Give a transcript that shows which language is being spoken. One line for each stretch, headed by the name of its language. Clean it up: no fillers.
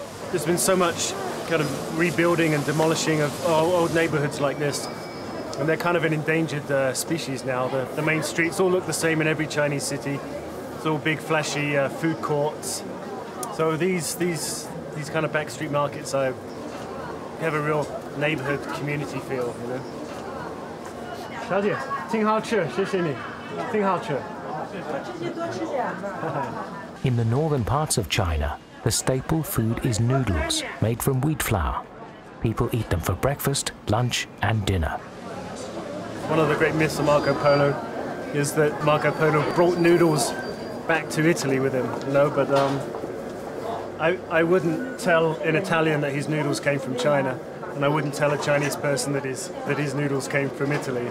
English: There's been so much kind of rebuilding and demolishing of old neighborhoods like this, and they're kind of an endangered species now. The main streets all look the same in every Chinese city. It's all big, flashy food courts. So these kind of backstreet markets have a real neighborhood community feel, you know.
Chinese: 小姐，挺好吃，谢谢你，挺好吃。
English: In the northern parts of China, the staple food is noodles made from wheat flour. People eat them for breakfast, lunch, and dinner. One of the great myths of Marco Polo is that Marco Polo brought noodles back to Italy with him, you know, but I wouldn't tell an Italian that his noodles came from China, and I wouldn't tell a Chinese person that his noodles came from Italy.